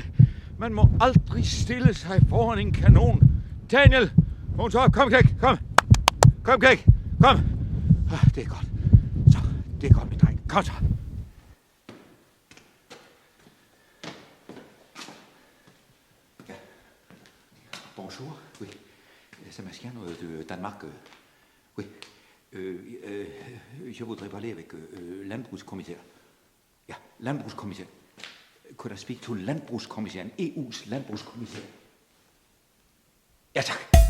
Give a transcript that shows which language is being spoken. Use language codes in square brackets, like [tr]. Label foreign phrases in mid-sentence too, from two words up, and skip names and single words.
[da] Man må aldrig stille sig foran en kanon. Daniel. Vågn så op. Kom, Kæk. Kom. Kom, Kæk. Kom. Det er godt. Så, det er godt, min dreng. Kom så. Ja. [fr] Bonjour. Oui. C'est Mads Skjern de Danmark. Oui. Je voudrais parler avec landbrugskommissær. [da] Ja, landbrugskommissær. [en] Could I speak to landbrugskommissæren, EU's landbrugskommissær? [da] Ja, tak.